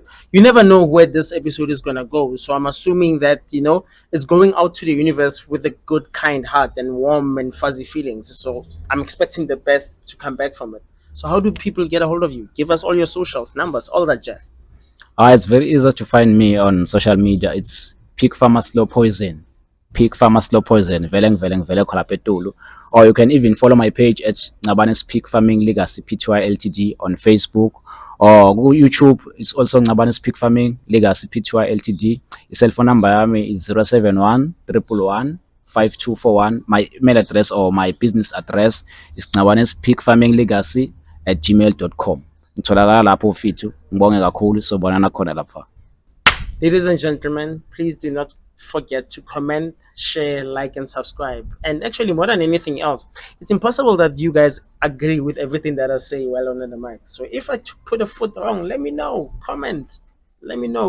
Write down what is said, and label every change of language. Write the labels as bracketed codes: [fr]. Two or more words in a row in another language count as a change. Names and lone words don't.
[en] You never know where this episode is gonna go. So I'm assuming that it's going out to the universe with a good, kind heart and warm and fuzzy feelings. So I'm expecting the best to come back from it. So how do people get a hold of you? Give us all your socials, numbers, all that jazz. It's very easy to find me on social media. It's Pig Farmer Slow Poison. Pig Farmer Slow Poison. [zu] Vele khola petulu. [en] Or you can even follow my page at Ngcabane's Pig Farming Legacy Pty Ltd on Facebook. Or go YouTube, it's also Ngcabane's Pig Farming Legacy Pty Ltd. The cell phone number is 071 111 5241. My email address or my business address is Ngcabane's Pig Farming Legacy at gmail.com. [zu] Ngitholakala lapho mfethu, ngibonge kakhulu, sobonana khona lapha. [en] Ladies and gentlemen, please do not forget to comment, share, like, and subscribe. And actually, more than anything else, it's impossible that you guys agree with everything that I say while on the mic. So if I put a foot wrong, let me know. Comment. let me know.